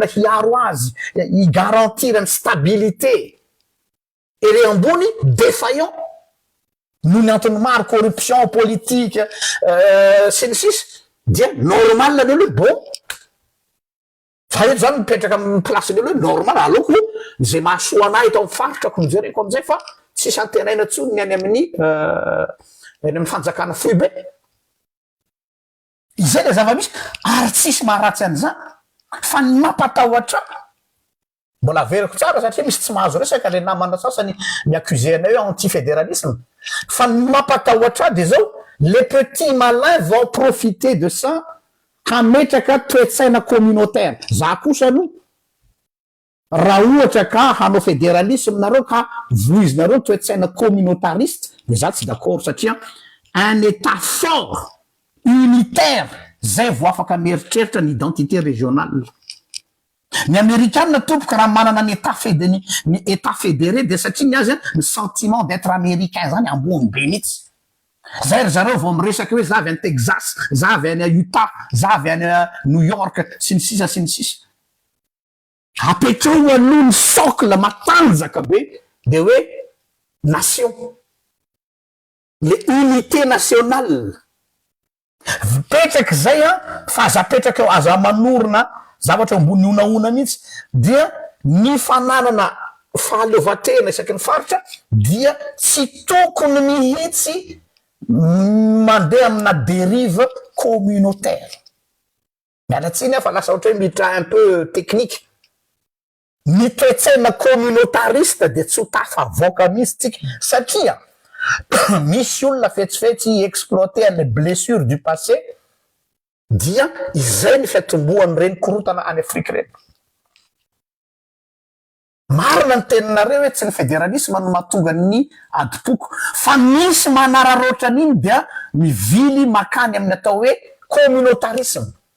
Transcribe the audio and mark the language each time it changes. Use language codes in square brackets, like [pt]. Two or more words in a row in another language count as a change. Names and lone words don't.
[mg] hiaro azy higarantir ny stabilité ere ambony défaillant noho ny antony maro [fr] corruption politique [mg] sy ny sisy dia normal ny olo bon fa eto zany mipetraka amin'ny placeny olo hoe normal aleoko zay mahasoa anay eto amy faritrako mijereko amizay fa tsisy antenaina tsony ny any amin'ny fanjakana fohy be zay le zava-misy ary tsisy maharatsy an'izany fa ny mampatahotra mbola veriko tsara satria misy tsy mahazo resaka le namana sasany miaccuse anay hoe antifédéralisme fa ny mampatahotra de zao [fr] les petits malins vont profiter de ça [mg] hametraka toetsaina communautaire za kosa aloha raha ohatra ka hanao fédéralisme nareo ka voizinareo toetsaina communautariste de za tsy d'accord satria [fr] un état fort unitaire [mg] zay vo afaka mieritreritra ny [fr] identité régionale [mg] ny américaine tompoka raha manana ny [fr] état fédéré [mg] de satria ny azy ny [fr] sentiment d'être américain [mg] zany ambony be mihitsy zay ry zareo vao miresaka hoe za avy any Texas za avy any Utah za avy any New York sy ny sisa apetreo aloha ny socle matanjaka be de hoe nation le [fr] unité nationale [mg] petraky zay fa aza petraky eo aza manorona zavatra ambony onaona mihitsy dia ny fananana fahaleovatena isaky ny faritra dia tsy tokony mihitsy mandeha amina [fr] dérive communautaire [mg] mialatsiny fa lasa ohatra hoe mitra [fr] un peu technique [mg] ny toetsaina communautariste de tsy ho tafavoaka mihitsy tsika satria misy olona fetsifetsy [fr] exploiter les blessures du passé [mg] dia izay ny fiatombohan'ny reny korotana any Afrique reny marina ny teninareo hoe tsy ny fédéralisme no mahatonga ny adipoko fa misy manararoatra an'iny dia mivily makany amin'ny atao hoe communautarisme